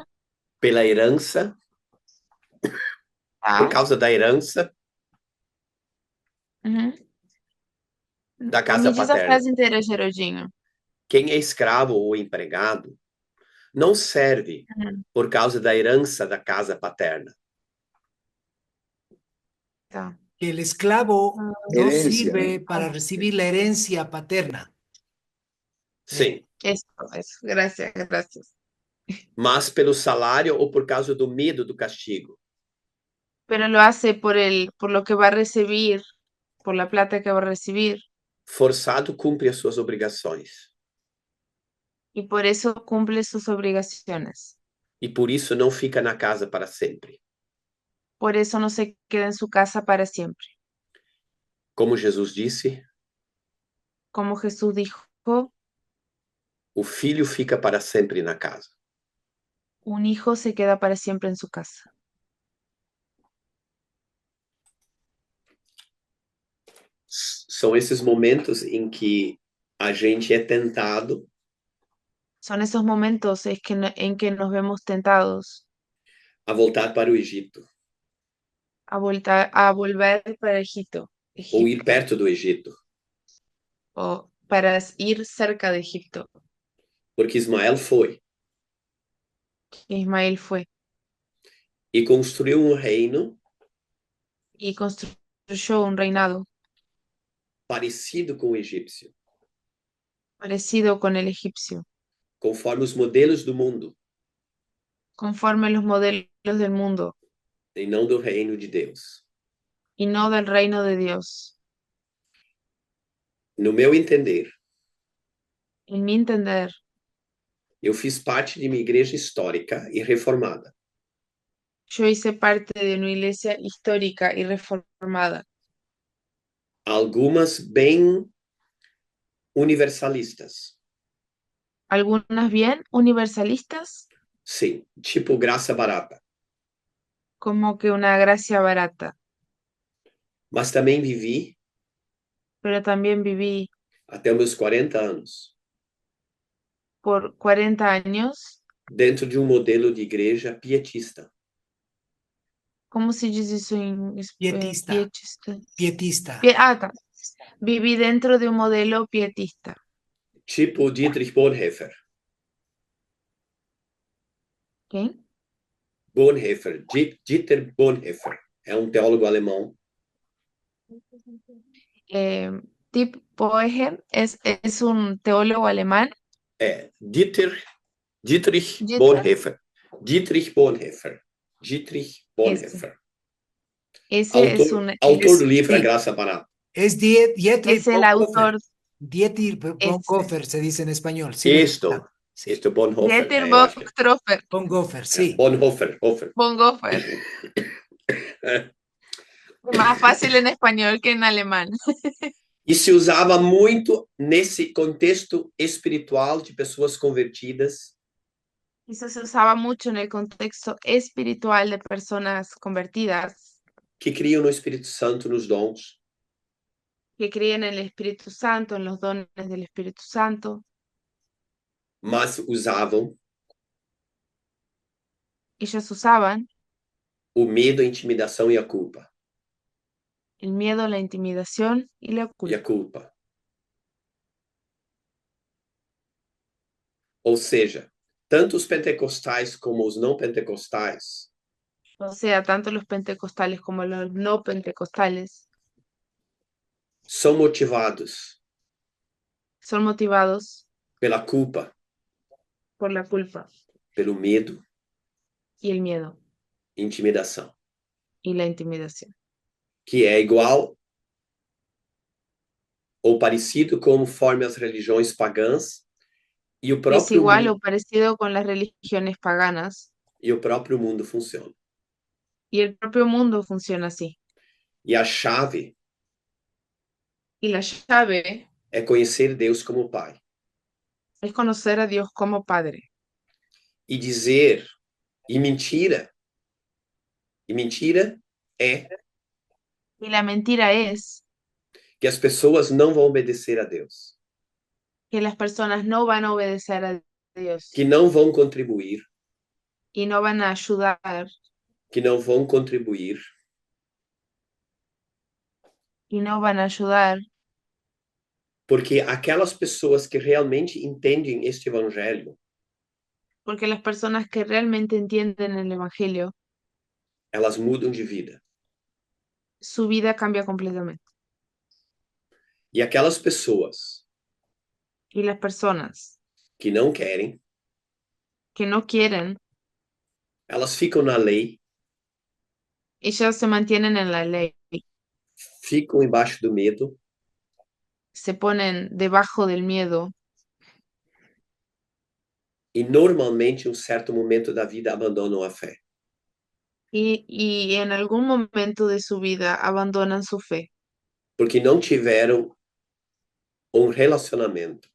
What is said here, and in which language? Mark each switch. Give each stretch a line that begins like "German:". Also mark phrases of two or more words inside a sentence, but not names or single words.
Portuguese: Pela herança, por Ah, causa da herança uhum. da casa Me diz a paterna. frase inteira, Geraldinho. Quem é escravo ou empregado não serve Uhum. por causa da herança da casa paterna. Tá.
Spanish: que el esclavo no Herencia, sirve ¿no? para recibir la herencia paterna.
Portuguese: Sim.
Spanish: Eso, gracias, gracias.
Portuguese: Mas pelo salário ou por causa do medo do castigo.
Spanish: Pero lo hace por lo que va a recibir, por la plata que va a recibir,
Portuguese: Forçado cumpre as suas obrigações.
Spanish: y por eso cumple sus obligaciones.
Portuguese: E por isso não fica na casa para sempre.
Spanish: Por eso no se queda en su casa para siempre.
Portuguese: Como Jesus disse,
Spanish: Como Jesús dijo,
Portuguese: o filho fica para sempre na casa.
Spanish: un hijo se queda para siempre en su casa.
Portuguese: São esses momentos em que a gente é tentado
Spanish: Son esos momentos en que nos vemos tentados
Portuguese: a voltar para o Egito
Spanish: a volver para Egipto,
Portuguese: ou ir perto do Egito,
Spanish: o para ir cerca de Egipto,
Portuguese: porque Ismael foi
Spanish: que Ismael fue,
Portuguese: e construiu um reino
Spanish: y construyó un reinado
Portuguese: parecido com o egípcio,
Spanish: parecido con el egipcio,
Portuguese: conforme os modelos do mundo
Spanish: conforme los modelos del mundo
Portuguese: e não do reino de Deus.
Spanish: y no del reino de Dios.
Portuguese: No meu entender,
Spanish: En mi entender,
Portuguese: eu fiz parte de uma igreja histórica e reformada.
Spanish: yo hice parte de una iglesia histórica y reformada,
Portuguese: Algumas bem universalistas.
Spanish: algunas bien universalistas,
Portuguese: Sim, tipo graça barata.
Spanish: como que una gracia barata,
Portuguese: Mas também vivi
Spanish: pero también viví
Portuguese: até meus 40 anos
Spanish: por 40 años.
Portuguese: dentro de um modelo de igreja pietista.
Spanish: ¿Cómo se dice eso en Pietista, pietista? pietista.
Portuguese: Tá.
Spanish: Viví dentro de un modelo pietista.
Portuguese: Tipo Dietrich Bonhoeffer.
Spanish: ¿Qué? Bonhoeffer, Dieter Bonhoeffer.
Portuguese: É um teólogo alemão.
Spanish: Tip Boehem es un teólogo alemán.
Portuguese: É Dietrich
Spanish: Dieter,
Portuguese: Bonhoeffer. Dietrich Bonhoeffer. Dietrich Bonhoeffer.
Spanish: ese es
Portuguese: Autor do livro A
Spanish: sí.
Portuguese: Graça Barata.
Spanish: Es Dietrich es el autor. Dietrich Bonhoeffer se dice en español. Sí, Esto Bonhoeffer. Dieter
Portuguese: Eu acho que Bonhoeffer.
Spanish: Bonhoeffer, sí. Bonhoeffer. Bonhoeffer. Más fácil en español que en alemán.
Portuguese: E se usava muito nesse contexto espiritual de pessoas convertidas
Spanish: Eso se usaba mucho en el contexto espiritual de personas convertidas
Portuguese: que criam no Espírito Santo, nos dons,
Spanish: que creen en el Espíritu Santo, en los dones del Espíritu Santo.
Portuguese: mas usavam
Spanish: Ellos usaban
Portuguese: o medo, a intimidação e a culpa.
Spanish: el miedo, la intimidación y la
Portuguese: E a culpa.
Spanish: culpa.
Portuguese: Ou seja, tanto os pentecostais como os não pentecostais
Spanish: O sea, tanto los pentecostales como los no pentecostales
Portuguese: são motivados
Spanish: son motivados
Portuguese: pela culpa,
Spanish: por la culpa
Portuguese: pelo medo
Spanish: y el miedo
Portuguese: e intimidação,
Spanish: y la intimidación.
Portuguese: que é igual ou parecido conforme as religiões pagãs e o
Spanish: Es
Portuguese: próprio
Spanish: igual
Portuguese: mundo,
Spanish: o parecido con las religiones paganas
Portuguese: e o próprio mundo funciona.
Spanish: y el propio mundo funciona así.
Portuguese: E a chave
Spanish: Y la llave
Portuguese: é conhecer Deus como Pai
Spanish: es conocer a Dios como Padre.
Portuguese: e dizer e mentira é
Spanish: Y la mentira es
Portuguese: que as pessoas não vão obedecer a Deus,
Spanish: que las personas no van a obedecer a Dios
Portuguese: que não vão contribuir,
Spanish: y no van a ayudar
Portuguese: que não vão contribuir
Spanish: y no van a ayudar
Portuguese: porque aquelas pessoas que realmente entendem este evangelho,
Spanish: porque las personas que realmente entienden el Evangelio,
Portuguese: elas mudam de vida.
Spanish: su vida cambia completamente.
Portuguese: E aquelas pessoas
Spanish: Y las personas
Portuguese: que não querem,
Spanish: que no quieren,
Portuguese: elas ficam na lei,
Spanish: ellas se mantienen en la ley,
Portuguese: ficam embaixo do medo,
Spanish: se ponen debajo del miedo
Portuguese: e normalmente, em um certo momento da vida, abandonam a fé.
Spanish: y en algún momento de su vida abandonan su fe,
Portuguese: Porque não tiveram um relacionamento,